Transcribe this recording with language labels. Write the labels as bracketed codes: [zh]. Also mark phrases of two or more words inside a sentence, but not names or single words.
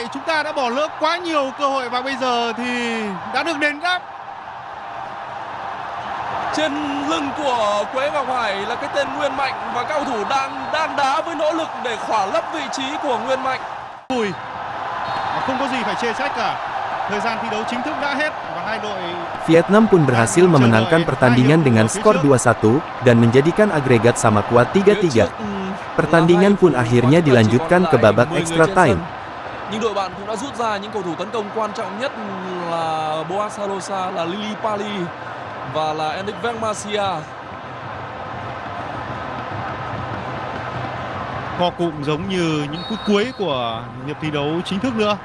[vi] Chúng ta đã bỏ lỡ quá nhiều cơ hội và bây giờ thì đã được đền đáp. Trên lưng của Quế Ngọc Hải là cái tên Nguyên Mạnh và cao thủ đang đá với nỗ lực để khỏa lấp vị trí của Nguyên Mạnh. Không có gì phải chê trách cả. Thời gian thi đấu chính thức đã hết và hai đội [id] Vietnam pun berhasil memenangkan pertandingan dengan skor 2-1 dan menjadikan agregat sama kuat 3-3. Pertandingan pun akhirnya dilanjutkan ke babak [en] extra time. [vi] Nhưng đội bạn cũng đã rút ra những cầu thủ tấn công quan trọng nhất là Boaz Salosa, là Lily Pali và là Enric Vermasia. co cụm giống như những phút cuối của hiệp thi đấu chính thức nữa.